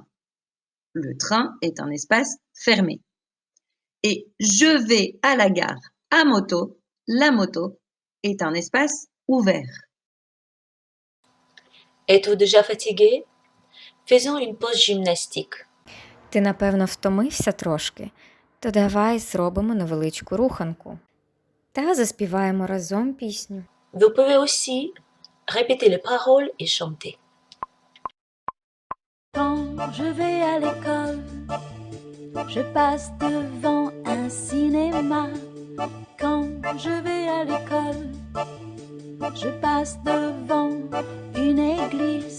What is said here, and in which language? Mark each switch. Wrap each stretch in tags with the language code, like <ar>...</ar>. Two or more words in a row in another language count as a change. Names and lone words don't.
<fr>Le train est un espace fermé. Et je vais à la gare à moto. La moto est un espace ouvert. Êtes-vous déjà fatigué? Faisons une pause gymnastique.</fr> <uk>Ти, напевно, втомився трошки, то давай зробимо невеличку руханку та заспіваємо разом пісню.</uk> <fr>Vous pouvez aussi répéter les paroles et chanter. Quand je vais à l'école, je passe devant un cinéma. Quand je vais à l'école, je passe devant une église.</fr>